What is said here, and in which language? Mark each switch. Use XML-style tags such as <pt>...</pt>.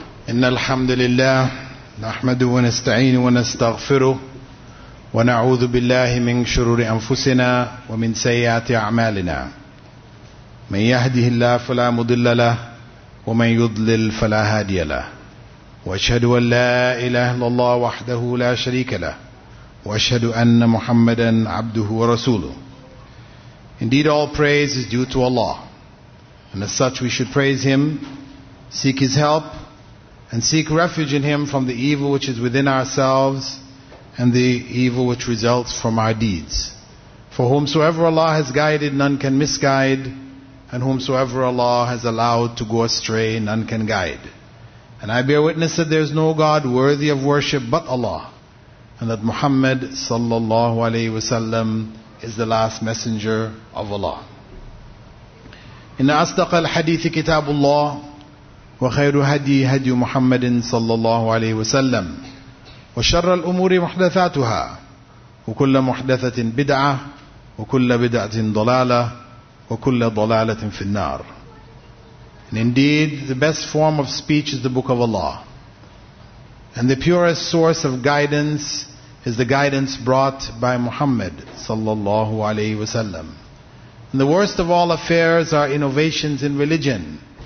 <ar>إن الحمد لله نحمده ونستعينه ونستغفره ونعوذ بالله من شرور أنفسنا ومن سيئات أعمالنا من يهده الله فلا مضل له ومن يضلل فلا هادي له وأشهد أن لا إله إلا الله وحده لا شريك له وأشهد أن محمدا عبده ورسوله.</ar> <en>Indeed, all praise is due to Allah, and as such we should praise Him, seek His help, and seek refuge in Him from the evil which is within ourselves and the evil which results from our deeds. For whomsoever Allah has guided, none can misguide, and whomsoever Allah has allowed to go astray, none can guide. And I bear witness that there is no God worthy of worship but Allah, and that Muhammad sallallahu alayhi wasallam is the last messenger of Allah.</en> <ar>Inna asdaq al-hadithi kitabullah, وخير هدي هدي محمد صلى الله عليه وسلم وشر الأمور محدثاتها وكل محدثة بدعة وكل بدعة ضلالة وكل ضلالة في النار.</ar> <en>And indeed, the best form of speech is the Book of Allah, and the purest source of guidance is the guidance brought by Muhammad sallallahu alaihi wasallam. And the worst of all affairs are innovations in religion.</en>